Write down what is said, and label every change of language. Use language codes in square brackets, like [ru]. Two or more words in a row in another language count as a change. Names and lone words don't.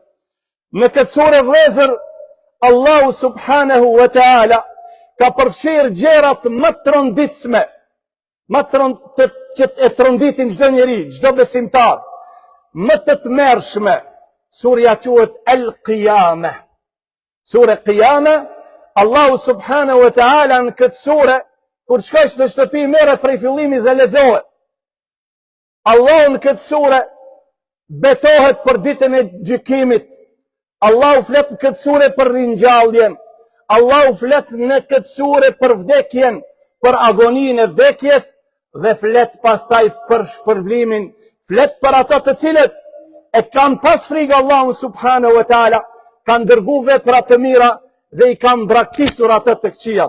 [sq] Në këtë sure vëllezër, Allahu [ar] سبحانه وتعالى [sq] ka përfshirë gjërat më të rënditshme, që e trënditin çdo njeri, çdo besimtar, më të tmerrshme. Surja quhet El-Qiyamah. Sure Qiyamah, Allahu [ar] سبحانه وتعالى [sq] në këtë sure, kur shkosh në shtëpi merret prej fillimit dhe lexohet. Allahu në këtë sure betohet për ditën e gjykimit. Allahu flet në këtë sure për ringjalljen. Allahu flet në këtë sure për vdekjen, për agoninë e vdekjes dhe flet pastaj për shpërblimin, flet për ata të cilët e kanë pas frikë Allahun [ar] سبحانه وتعالى, [sq] kanë dërgu vepra të mira dhe i kanë braktisur atë të këqijat.